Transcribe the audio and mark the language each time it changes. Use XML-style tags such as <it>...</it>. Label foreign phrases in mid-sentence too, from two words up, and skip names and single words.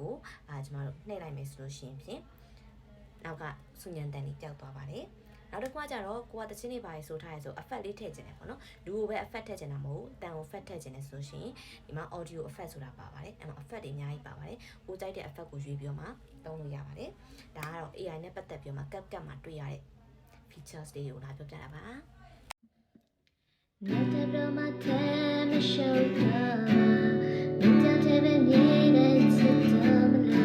<my>ကိုကျမတို့နှိပ်လိုက်မယ်ဆိုလို့ရှိရင်ဖြင့်နောက်ကစူညံတန်လေးပျောက်သွားပါတယ်နောက်တစ်ခုကကြတော့ကိုကတချင်းနေပါလေဆိုထားရဲဆို effect လေးထည့်ချင်တယ်ပေါ့နော်လူကိုပဲ effect ထည့်ချင်တာမဟုတ်ဘူးတန်ကို effect ထည့်ချင်တယ်ဆိုလို့ရှိရင်ဒီမှာ</my> <en>audio effect</en> <my>ဆိုတာပါပါတယ်အဲ့မှာ effect တွေအများကြီးပါပါတယ်ကိုကြိုက်တဲ့ effect ကိုရွေးပြီးတော့မှသုံးလို့ရပါတယ်ဒါကတော့ AI နဲ့ပတ်သက်ပြီးတော့မှ CapCut မှာတွေ့ရတဲ့ features တွေကိုလာပြောပြတာပါ</my> <en>Not a problem, I'm a show. Not a problem, it's a</en>